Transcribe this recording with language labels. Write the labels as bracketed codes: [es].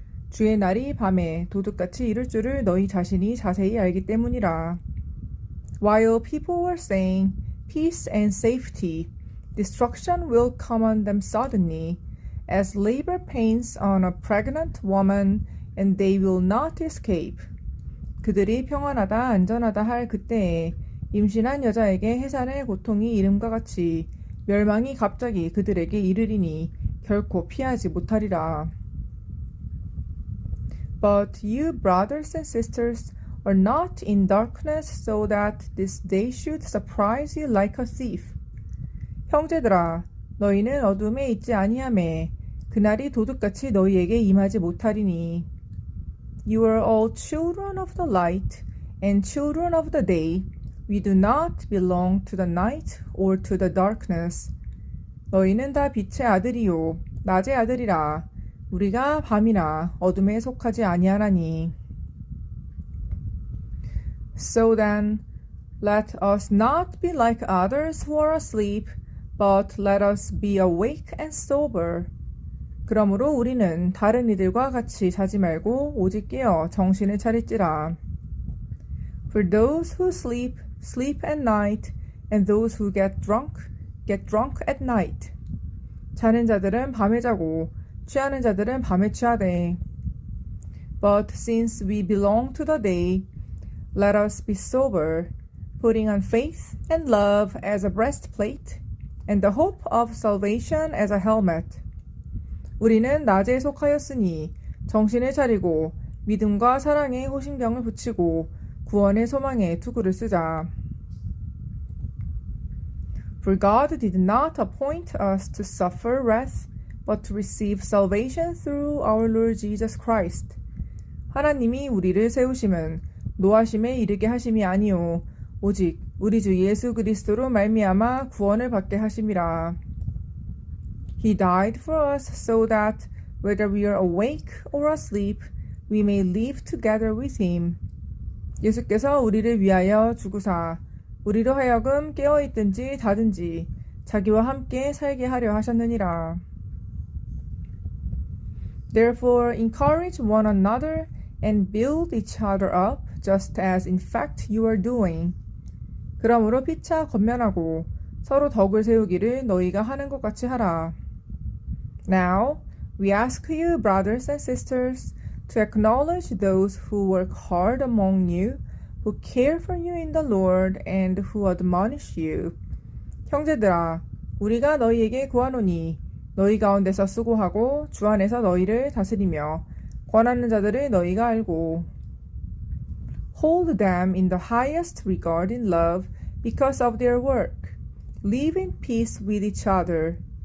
[ko] 주의 날이 밤에 도둑같이 이를 줄을 너희 자신이 자세히 알기 때문이라. [en] While people were saying peace and safety, destruction will come on them suddenly, as labor pains on a pregnant woman, and they will not escape. [ko] 그들이 평안하다 안전하다 할 그때에 임신한 여자에게 해산의 고통이 이름과 같이 멸망이 갑자기 그들에게 이르리니 결코 피하지 못하리라. [en] But you brothers and sisters are not in darkness so that this day should surprise you like a thief. [ko] 형제들아 너희는 어둠에 있지 아니하매 그날이 도둑같이 너희에게 임하지 못하리니. [en] You are all children of the light and children of the day. We do not belong to the night or to the darkness. [ko] 너희는 다 빛의 아들이요 낮의 아들이라. 우리가 밤이나 어둠에 속하지 아니하나니. [en] So then, let us not be like others who are asleep, but let us be awake and sober. [ko] 그러므로 우리는 다른 이들과 같이 자지 말고 오직 깨어 정신을 차릴지라. [en] For those who sleep, sleep at night, and those who get drunk at night. [ko] 자는 자들은 밤에 자고 취하는 자들은 밤에 취하되. [en] But since we belong to the day, let us be sober, putting on faith and love as a breastplate, and the hope of salvation as a helmet. [ko] 우리는 낮에 속하였으니 정신을 차리고 믿음과 사랑에 호신병을 붙이고 구원의 소망에 투구를 쓰자. [en] For God did not appoint us to suffer wrath, but to receive salvation through our Lord Jesus Christ. [ko] 하나님이 우리를 세우심은 노하심에 이르게 하심이 아니요 오직 우리 주 예수 그리스도로 말미암아 구원을 받게 하심이라. [en] He died for us so that whether we are awake or asleep, we may live together with him. [ko] 예수께서 우리를 위하여 죽으사 우리로 하여금 깨어있든지 자든지 자기와 함께 살게 하려 하셨느니라. [en] Therefore encourage one another and build each other up, just as in fact you are doing. [ko] 그러므로 피차 권면하고 서로 덕을 세우기를 너희가 하는 것 같이 하라. [en] Now we ask you, brothers and sisters, to acknowledge those who work hard among you, who care for you in the Lord, and who admonish you. [ko] 형제들아, 우리가 너희에게 구하노니 너희 가운데서 수고하고 주 안에서 너희를 다스리며 권하는 자들을 너희가 알고. [en] Hold them in the highest regard in love because of their work. Live in peace with each other.